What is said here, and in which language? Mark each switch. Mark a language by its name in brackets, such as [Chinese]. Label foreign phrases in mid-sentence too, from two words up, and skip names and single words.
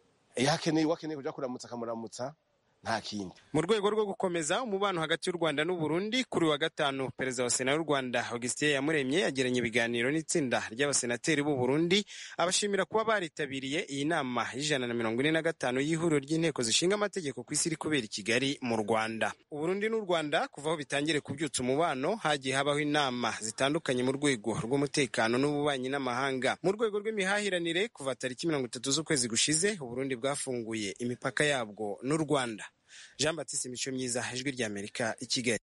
[Rundi] Wakeneye kuja kuramutsa akamuramutsa nta kindi. [Kinyarwanda] Mu rwego rwo gukomeza umubano hagati y'u Rwanda n'u Burundi, kuri wa gatanu Perezida wa Sena y'u Rwanda Augustin Yamuremye yagiranye ibiganiro n'itsinda ry'abasenateri b'u Burundi, abashimira kuba baritabiriye iyi nama y'145 y'ihuriro ry'inteko zishinga amategeko ku isi iri kubera i Kigali mu Rwanda. U Burundi n'u Rwanda kuva aho bitangire kubyutsa umubano hagiye habaho inama zitandukanye mu rwego rw'umutekano n'ububanyi n'amahanga. Mu rwego rw'imihahiranire, kuva tariki 30 z'ukwezi gushize u Burundi bwafunguye imipaka yabwo n'u Rwanda. Jean Baptiste Mico Myiza, Ijwi rya Amerika, i Kigali.